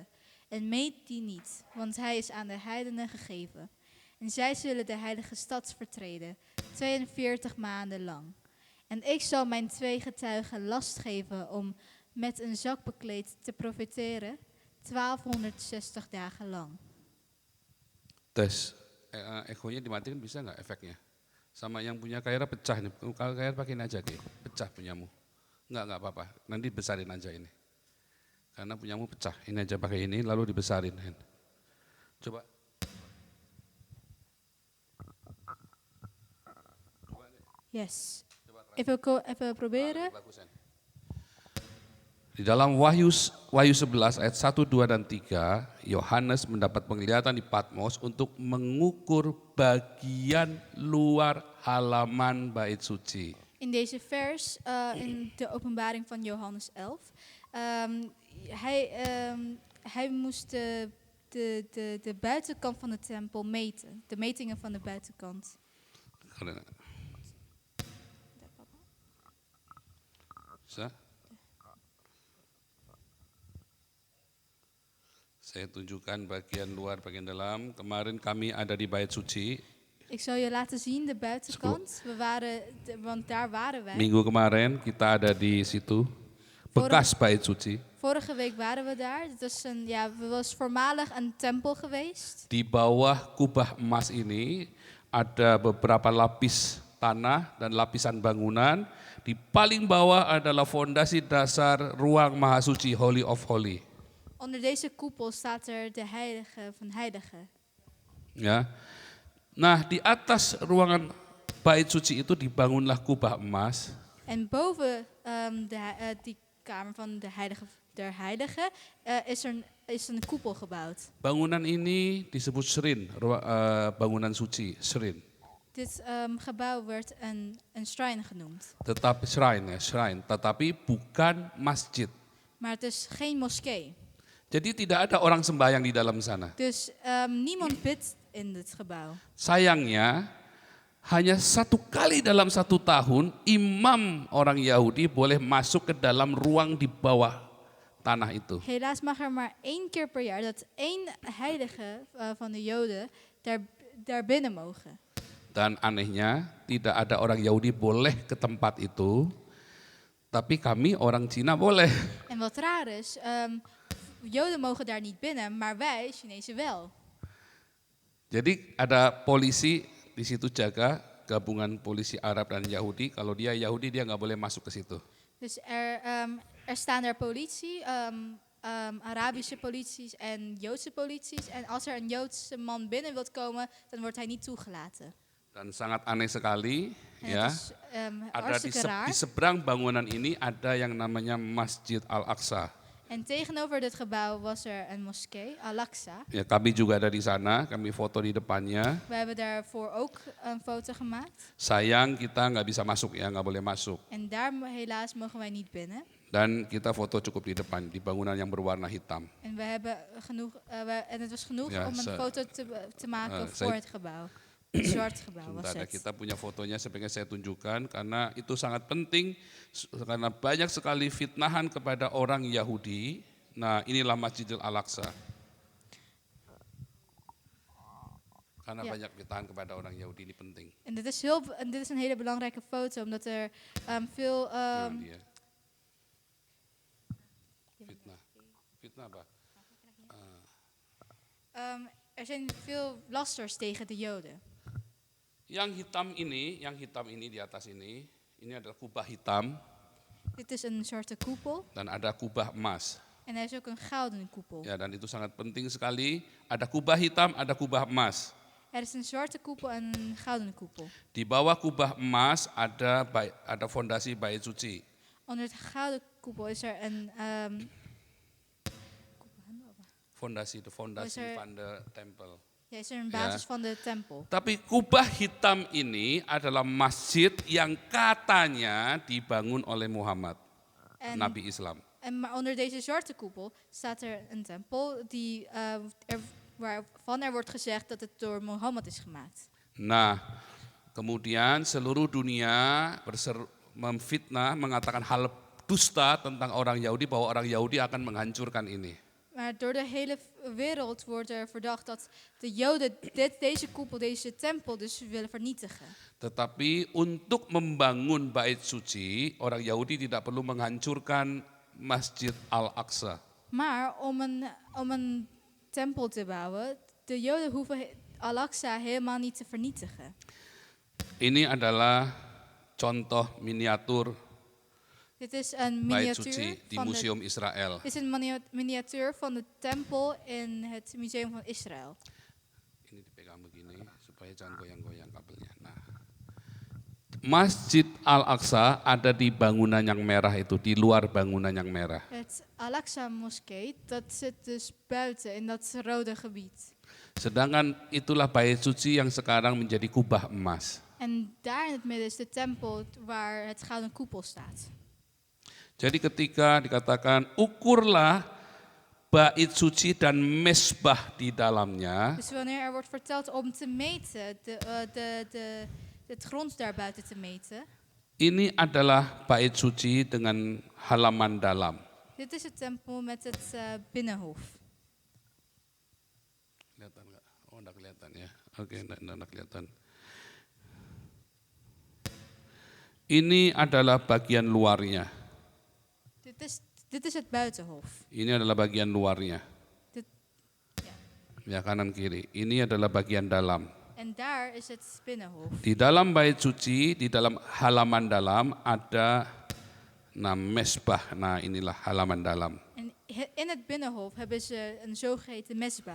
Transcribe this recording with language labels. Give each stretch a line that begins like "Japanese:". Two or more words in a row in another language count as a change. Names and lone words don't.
Dutch: En meet die niet, want hij is aan de heidenen gegeven. En zij zullen de heilige stad vertreden, 42 maanden lang. En ik zal mijn 2 getuigen last geven om met een zak bekleed te profeteren, 1260 dagen lang.
Indonesian: Tes, echonya dimatikan bisa nggak efeknya? Sama yang punya Kaira pecah nih, kalau Kaira pakein aja deh, pecah punyamu. Nggak apa-apa, nanti besarin aja ini. Karena punyamu pecah, ini aja pakai ini lalu dibesarin. Coba. Yes.
Dutch: Even proberen.
Indonesian: Di dalam Wahyu 11 ayat 1, 2, dan 3, Yohanes mendapat penglihatan di Patmos untuk mengukur bagian luar halaman bait suci.
Dutch: In deze vers, in de openbaring van Johannes 11, hij moest de buitenkant van de tempel meten. De metingen van de buitenkant.
Indonesian: Bisa? Saya tunjukkan bagian luar, bagian dalam. Kemarin kami ada di bait suci.
Dutch: Ik zal je laten zien de buitenkant. Want daar waren wij.
Indonesian: Minggu kemarin kita ada di situ. Bekas bait suci.
Dutch: Vorige week waren we daar. Het was voormalig een tempel geweest.
Indonesian: Di bawah kubah emas ini ada beberapa lapis tanah dan lapisan bangunan. Di paling bawah adalah fondasi dasar ruang maha suci,
English: Holy of Holy.
Dutch: Onder deze koepel staat er de heilige van heiligen.
Indonesian: Ya. Nah, di atas ruangan bait suci itu dibangunlah kubah emas.
Dutch: En boven die kamer van de heilige der heiligen is een koepel gebouwd.
Indonesian: Bangunan ini disebut Srin, bangunan suci, Srin.
Dutch: Dit gebouw werd een shrine genoemd.
Indonesian: Tetapi shrine, tetapi bukan masjid.
Dutch: Maar het is geen moskee.
Indonesian: Jadi tidak ada orang sembahyang di dalam sana.
Dutch: Dus niemand bidt in dit gebouw.
Indonesian: Sayangnya, hanya 1 kali dalam 1 tahun imam orang Yahudi boleh masuk ke dalam ruang di bawah tanah itu.
Dutch: Helaas mag er maar 1 keer per jaar dat 1 heilige van de Joden daar binnen mogen.
Indonesian: Dan anehnya, tidak ada orang Yahudi boleh ke tempat itu, tapi kami orang Cina boleh.
Dutch: En wat raar is, Joden mogen daar niet binnen, maar wij, Chinezen wel.
Indonesian: Jadi ada polisi di situ jaga, gabungan polisi Arab dan Yahudi. Kalau dia Yahudi, dia nggak boleh masuk ke situ.
Dutch: Dus er staan er politie, Arabische polities en Joodse polities. En als er een Joodse man binnen wilt komen, dan wordt hij niet toegelaten.
Indonesian: Dan sangat aneh sekali,
Dutch: En
Indonesian: ya.
Dutch: het is
Indonesian: Ada
Dutch: hartstikke raar.
Indonesian: di seberang bangunan ini ada yang namanya Masjid Al-Aqsa.
Dutch: En tegenover dit gebouw was er een moskee, Al-Aqsa.
Indonesian: Ya, kami juga ada di sana, kami foto di depannya.
Dutch: We hebben daarvoor ook een foto gemaakt.
Indonesian: Sayang kita nggak bisa masuk ya, nggak boleh masuk.
Dutch: En daar helaas mogen wij niet binnen.
Indonesian: Dan kita foto cukup di depan, di bangunan yang berwarna hitam.
Dutch: En we hebben genoeg, en het was genoeg Ja, om een foto te maken voor het gebouw. Een zwart gebouw was
Indonesian: Sebentar,
Dutch: het.
Indonesian: kita punya fotonya, sebenarnya saya tunjukkan karena itu sangat penting karena banyak sekali fitnahan kepada orang Yahudi. Nah, inilah Masjidil Al-Aqsa. Karena
Dutch: Ja.
Indonesian: banyak fitnahan kepada orang Yahudi, ini penting.
Dutch: En dit is een hele belangrijke foto, omdat er veel...
Indonesian: Ini dia. Fitnah apa?
Dutch: er zijn veel lasters tegen de Joden.
Indonesian: Yang hitam ini di atas ini adalah kubah hitam
Dutch: Dit is een zwarte koepel
Indonesian: dan ada kubah emas.
Dutch: en er is ook een gouden koepel.
Indonesian: Ya, dan itu sangat penting sekali. Ada kubah hitam, ada kubah emas.
Dutch: Er is een zwarte koepel en een gouden koepel.
Indonesian: Di bawah kubah emas ada fondasi bait suci.
Dutch: Onder het gouden koepel is er een... Fondasi van de tempel. ja, is er een basis van de tempel.
Indonesian: Tapi kubah hitam ini adalah masjid yang katanya dibangun oleh Muhammad, Nabi Islam.
Dutch: Maar onder deze zwarte koepel staat er een tempel waarvan er wordt gezegd dat het door Mohammed is gemaakt.
Indonesian: Nah, kemudian seluruh dunia memfitnah, mengatakan hal dusta tentang orang Yahudi, bahwa orang Yahudi akan menghancurkan ini.
Dutch: Maar door de hele wereld wordt er verdacht dat de Joden deze koepel, deze tempel dus willen vernietigen.
Indonesian: Tetapi untuk membangun bait suci, orang Yahudi tidak perlu menghancurkan Masjid Al-Aqsa.
Dutch: Maar om een tempel te bouwen, de Joden hoeven Al-Aqsa helemaal niet te vernietigen.
Indonesian: Ini adalah contoh miniatur
Dutch: Dit is een
Indonesian: bait suci
Dutch: miniatuur
Indonesian: di Museum Israel.
Dutch: Dit is een miniatuur van de tempel in het Museum van Israël.
Indonesian: Ini dipegang begini supaya jangan goyang-goyang kabelnya. Nah, Masjid Al-Aqsa ada di bangunan yang merah itu, di luar bangunan yang merah.
Dutch: Het Al-Aqsa moskee, dat zit dus buiten in dat rode gebied.
Indonesian: Sedangkan itulah bait suci yang sekarang menjadi kubah emas.
Dutch: En daar in het midden is de tempel waar het gouden koepel staat.
Indonesian: Jadi ketika dikatakan ukurlah bait suci dan mesbah di dalamnya,
Dutch: Dus wanneer er wordt verteld om te meten, het grond daar buiten te meten.
Indonesian: ini adalah bait suci dengan halaman dalam.
Dutch: Dit is het tempel met het binnenhof.
Indonesian: Kelihatan nggak? Oh, enggak kelihatan ya. Oke, enggak kelihatan. Ini adalah bagian luarnya.
Dutch: Dit is het buitenhof.
Indonesian: Ini adalah bagian luarnya.
Dutch: Dit,
Indonesian: Ya, kanan kiri. Ini adalah bagian dalam.
Dutch: En daar is het binnenhof.
Indonesian: Di dalam bait suci, di dalam halaman dalam ada mesbah. Nah inilah halaman dalam.
Dutch: En in het binnenhof hebben ze een zogeheten mesbah.